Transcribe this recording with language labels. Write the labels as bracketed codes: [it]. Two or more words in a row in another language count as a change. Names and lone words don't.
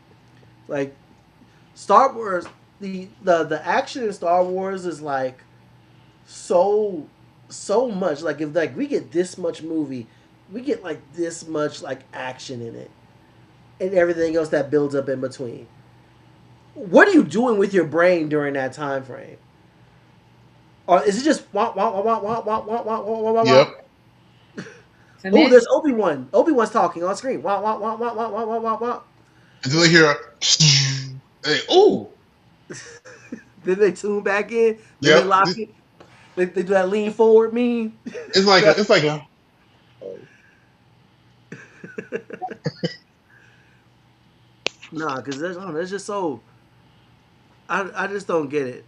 [en] Like Star Wars, the action in Star Wars is like so much. Like if like we get this much movie, we get like this much like action in it, and everything else that builds up in between. What are you doing with your brain during that time frame? Or is it just wah wah wah wah wah wah wah wah wah wah Yep. wah? To Oh, me, there's Obi-Wan. Obi-Wan's talking on screen. Wah wah wah wah wah wah wah wah wah. Until they hear, hey, ooh, Then they tune back in. Then they yep. lock it. They do that lean forward meme. It's like a, it's like a. Nah, because there's just so I just don't get it.